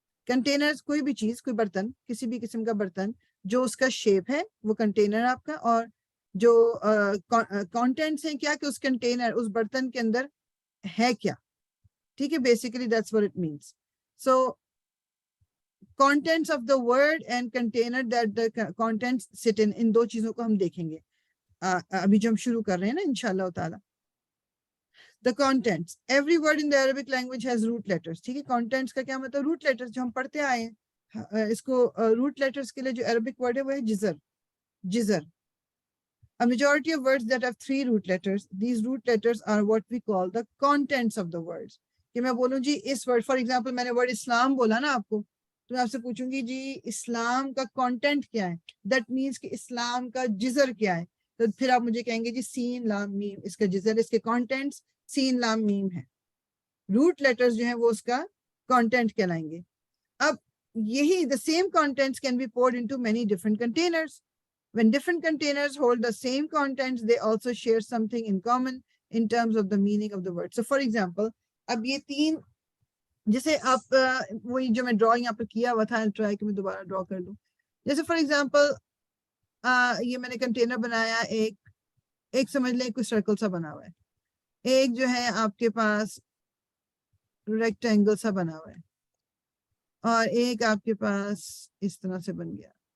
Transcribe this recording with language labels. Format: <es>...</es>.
<ur>Containers کوئی بھی چیز, کوئی برتن, کسی بھی قسم کا برتن جو اس کا شیپ ہے وہ کنٹینر آپ کا, اور جو کانٹینٹس ہیں کیا کہ اس کنٹینر, اس برتن کے اندر ہے کیا. ٹھیک ہے, basically</ur> <en>That's what it means.</en> <ur>So</ur> <en>contents of the word and container that the contents sit in,</en> <ur>ان دو چیزوں کو ہم دیکھیں گے ابھی جو ہم شروع کر رہے ہیں نا انشاءاللہ تعالی.</ur> <en>The contents, every word in the Arabic language has root letters.</en> <ur>ٹھیک ہے, contents کا کیا مطلب, root letters جو ہم پڑھتے آئے ہیں. اس کو root letters کے لیے جو Arabic word ہے وہ ہے جزر. جزر.</ur> <en>A majority of words that have 3 root letters, these root letters are what we call the contents of the words.</en> <ur>کہ میں بولوں جی اس word, for example میں نے word اسلام بولا نا آپ کو, تو میں آپ سے پوچھوں گی جی اسلام کا کانٹینٹ کیا ہے, دیٹ مینس کہ اسلام کا جزر کیا ہے, تو پھر آپ مجھے کہیں گے جی سین لام میم, اس کا جزر, اس کے کانٹینٹس سین لام میم ہے. روٹ لیٹرز جو ہیں وہ اس کا کانٹینٹ کہلائیں گے.</ur> <en>اب یہی the same contents can be poured into many different containers. When different containers hold the same contents, they also share something in common in terms of the meaning of the word.</en> <ur>So for example, اب یہ تین, جیسے آپ وہی جو میں drawing یہاں پہ کیا ہوا تھا, ٹرائی کہ میں دوبارہ ڈرا کر لوں. جیسے فار ایگزامپل یہ میں نے کنٹینر بنایا, ایک سمجھ لیں کوئی سرکل سا بنا ہوا ہے, ایک جو ہے آپ کے پاس ریکٹینگل سا بنا ہوا ہے, اور ایک آپ کے پاس اس طرح سے بن گیا.</ur>